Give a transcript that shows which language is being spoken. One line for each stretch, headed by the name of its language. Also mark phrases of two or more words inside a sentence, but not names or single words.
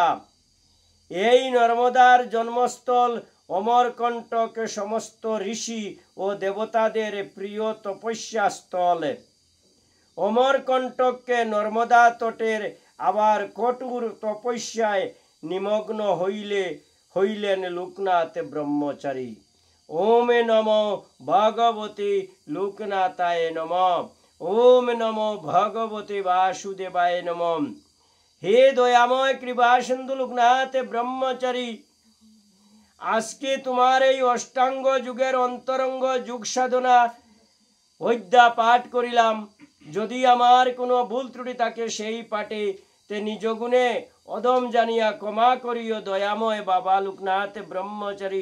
Bangla: এই নর্মদার জন্মস্থল অমরকণ্টক সমস্ত ঋষি ও দেবতাদের প্রিয় তপস্যা স্থল। অমরকণ্টককে নর্মদা তটের আবার কঠোর তপস্যায় নিমগ্ন হইলেন লোকনাথ ব্রহ্মচারী।
Sanskrit: ওম নমো ভগবতে লোকনাথায় নমঃ। ওম নমো ভগবতে বাসুদেবায় নমঃ।
Bangla: হে দয়াময় কৃপা সিন্ধু লোকনাথ ব্রহ্মচারী, আজকে তোমার এই অষ্টাঙ্গ যুগের অন্তরঙ্গ যুগ সাধনা অধ্যা পাঠ করিলাম। যদি আমার কোনো ভুল ত্রুটি থাকে সেই পাঠে তে নিজ গুণে অদম জানিয়া ক্ষমা করিও দয়াময় বাবা লোকনাথ ব্রহ্মচারী।